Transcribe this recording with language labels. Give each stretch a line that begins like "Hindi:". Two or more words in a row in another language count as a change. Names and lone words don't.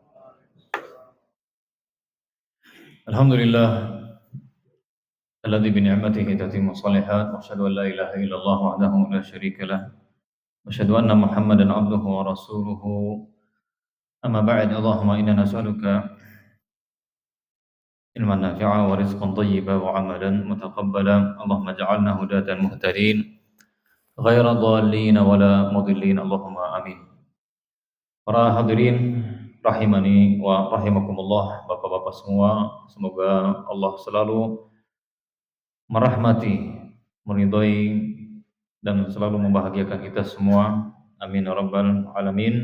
Arabic: الحمد لله الذي بنعمته تتم الصالحات وأشهد أن لا إله إلا الله وحده لا شريك له وأشهد أن محمدا عبده ورسوله. أما بعد. اللهم إنا نسألك علما نافعا ورزقا طيبا وعملا متقبلا. اللهم اجعلنا هداة مهتدين غير ضالين ولا مضلين. اللهم آمين.
Indonesian: Para hadirin
Arabic: رحمني ورحمكم الله,
Indonesian: Bapak-bapak semua, semoga Allah selalu merahmati, meridhai dan selalu membahagiakan kita semua.
Arabic: آمين يا رب العالمين.